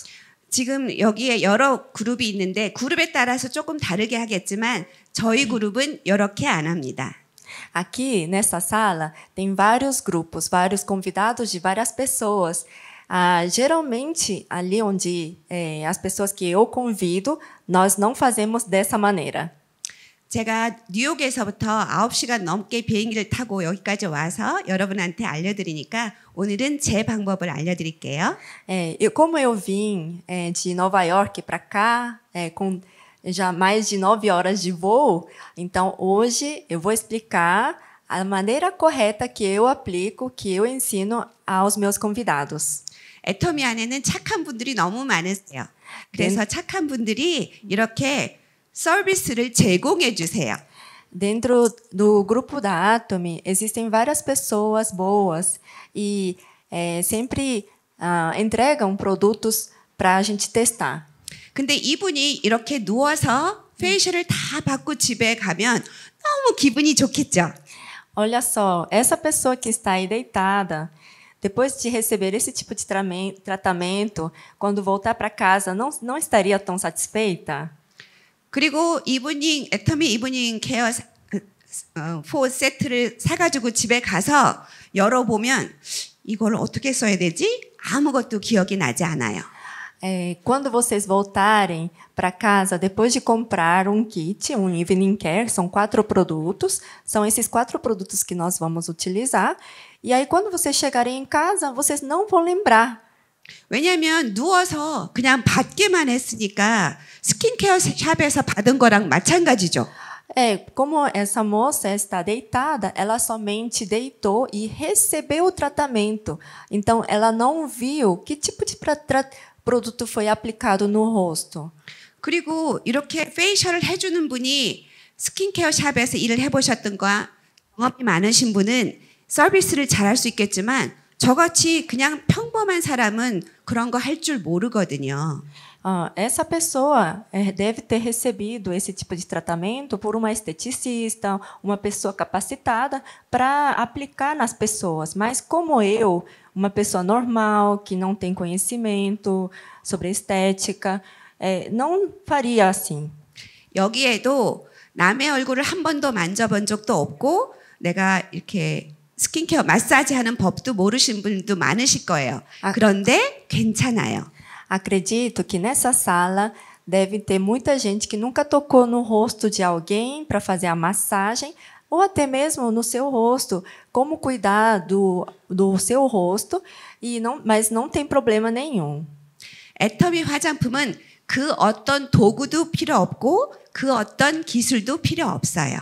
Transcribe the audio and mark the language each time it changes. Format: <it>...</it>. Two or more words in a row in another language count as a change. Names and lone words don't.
<ko>지금 여기에 여러 그룹이 있는데 그룹에 따라서 조금 다르게 하겠지만 저희 그룹은 이렇게 안 합니다.</ko> <pt>Aqui nessa sala tem vários grupos, vários convidados de várias pessoas. Geralmente ali onde as pessoas que eu convido, nós não fazemos dessa maneira.</pt> <ko>제가 뉴욕에서부터 9시간 넘게 비행기를 타고 여기까지 와서 여러분한테 알려드리니까 오늘은 제 방법을 알려드릴게요.</ko> <pt>Como eu vim de Nova York para cá, com já mais de 9 horas de voo, então hoje eu vou explicar a maneira correta que eu aplico, que eu ensino aos meus convidados.</pt> <ko>애터미 안에는 착한 분들이 너무 많으세요. 그래서 착한 분들이 이렇게 서비스를 제공해 주세요.</ko> <pt>Dentro do grupo da Atomy existem várias pessoas boas e sempre entregam produtos para a gente testar.</pt> <ko>근데 이분이 이렇게 누워서 페이셜을 다 받고 집에 가면 너무 기분이 좋겠죠.</ko> <pt>Olha só, essa pessoa que está aí deitada, depois de receber esse tipo de tratamento, quando voltar para casa, não estaria tão satisfeita?</pt> <ko>그리고 이브닝 애터미 이브닝 케어 4 세트를 사가지고 집에 가서 열어보면 이걸 어떻게 써야 되지? 아무것도 기억이 나지 않아요.</ko> <pt>Quando vocês voltarem para casa, depois de comprar um kit, um Evening Care, são 4 produtos, são esses 4 produtos que nós vamos utilizar. E aí, quando vocês chegarem em casa, vocês não vão lembrar.</pt> <ko>왜냐하면 누워서 그냥 받기만 했으니까 스킨케어 샵에서 받은 거랑 마찬가지죠.</ko> <pt>Como essa moça está deitada, ela somente deitou e recebeu o tratamento. Então, ela não viu que tipo de produto foi aplicado no rosto.</pt> <ko>그리고 이렇게 페이셜을 해주는 분이 스킨케어 샵에서 일을 해보셨던 거와 경험이 많으신 분은 서비스를 잘할 수 있겠지만 저같이 그냥 평범한 사람은 그런 거 할 줄 모르거든요.</ko> <pt>Essa pessoa deve ter recebido esse tipo de tratamento por uma esteticista, uma pessoa capacitada para aplicar nas pessoas. Mas como eu, uma pessoa normal, que não tem conhecimento sobre estética, não faria assim.</pt> <ko>여기에도 남의 얼굴을 한 번도 만져본 적도 없고 내가 이렇게 스킨케어 마사지하는 법도 모르신 분도 많으실 거예요. 그런데 괜찮아요.</ko> <pt>Acredito que nessa sala deve ter muita gente que nunca tocou no rosto de alguém para fazer a massagem, ou até mesmo no seu rosto, como cuidar do seu rosto, mas não tem problema nenhum.</pt> <ko>애터미 화장품은 그 어떤 도구도 필요 없고 그 어떤 기술도 필요 없어요.</ko>